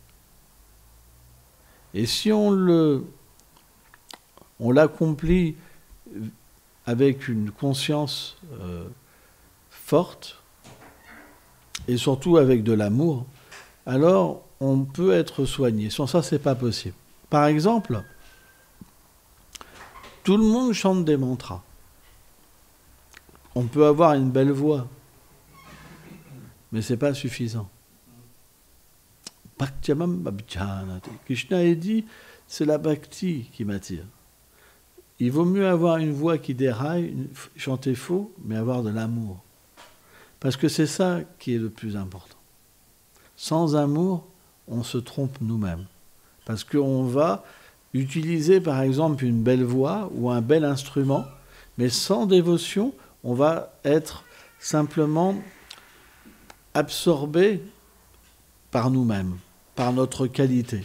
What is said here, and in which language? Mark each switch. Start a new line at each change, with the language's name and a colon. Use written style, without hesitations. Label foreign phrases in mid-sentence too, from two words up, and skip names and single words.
French: Et si on l'accomplit avec une conscience forte, et surtout avec de l'amour, alors on peut être soigné. Sans ça, c'est pas possible. Par exemple, tout le monde chante des mantras. On peut avoir une belle voix, mais c'est pas suffisant. Bhaktyamam Bhabhjanati. Krishna a dit, c'est la bhakti qui m'attire. Il vaut mieux avoir une voix qui déraille, chanter faux, mais avoir de l'amour. Parce que c'est ça qui est le plus important. Sans amour, on se trompe nous-mêmes. Parce qu'on va utiliser par exemple une belle voix ou un bel instrument, mais sans dévotion, on va être simplement absorbé par nous-mêmes, par notre qualité.